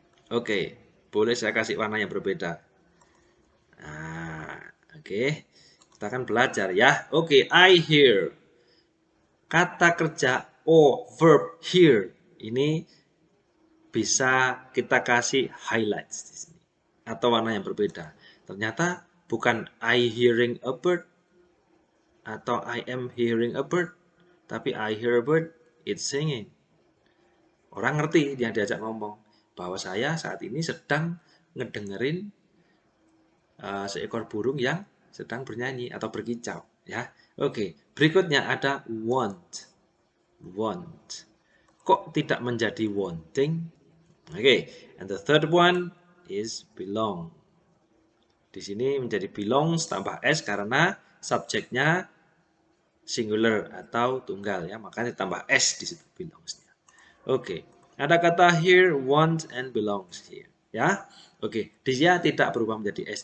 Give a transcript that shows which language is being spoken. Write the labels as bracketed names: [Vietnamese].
[Indonesian] Oke, boleh saya kasih warna yang berbeda. Nah, oke. Kita akan belajar ya. Oke, [English] I hear. [Indonesian] kata kerja or verb here ini bisa kita kasih highlights di sini atau warna yang berbeda. Ternyata bukan [English] I hearing a bird [Indonesian] atau [English] I am hearing a bird, [Indonesian] tapi [English] I hear a bird, it's singing. [Indonesian] Orang ngerti yang diajak ngomong bahwa saya saat ini sedang ngedengerin seekor burung yang sedang bernyanyi atau berkicau, ya. Oke, berikutnya ada want. Want. Kok tidak menjadi wanting? [English] Oke, and the third one is belong. [Indonesian] Di sini menjadi belongs tambah s karena subjeknya singular atau tunggal ya, makanya ditambah s di situ belongsnya. Oke, ada kata here, want, [English] and belongs here [Indonesian] ya. Oke, dia tidak berubah menjadi s.